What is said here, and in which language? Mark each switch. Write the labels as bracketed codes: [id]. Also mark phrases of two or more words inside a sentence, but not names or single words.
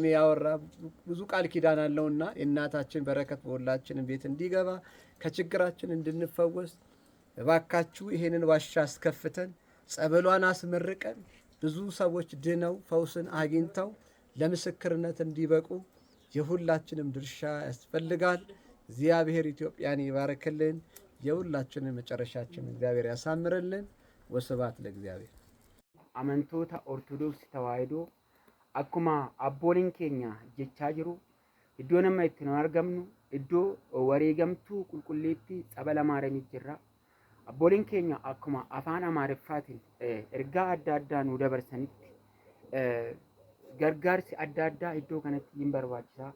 [am] ያወራ ብዙ ቃል ኪዳን አለውና የእናታችን በረከት በሁላችንም ቤት እንዲገባ ከችግራችን እንድንፈወስ እባካችሁ ይሄንን ዋሻ አስከፍተን ጸበሏን አስመርቀን ብዙ ሰዎች ድነው ፈውስን አግኝተው ለምስክርነት እንዲበቁ የሁላችንም ድርሻ ያስፈልጋል። እግዚአብሔር ኢትዮጵያን ይባርክልን። የሁላችንን መጨረሻችን እግዚአብሔር ያሳምርልን። ወስብሐት ለእግዚአብሔር። [om] አመንቶታ ኦርቶዶክስ ተዋሕዶ akkuma abbooliin keenya jechaa jiru iddoo nama itti nu argamnu iddoo wareegamtuu qulqulleettii Tsabala Maariyaamii jirra. Abbooliin keenya akkuma afaan Amaariffaatiin ergaa adda addaa nu dabarsanitti gargaarsi adda addaa iddoo kanatti hin barbaachisaa.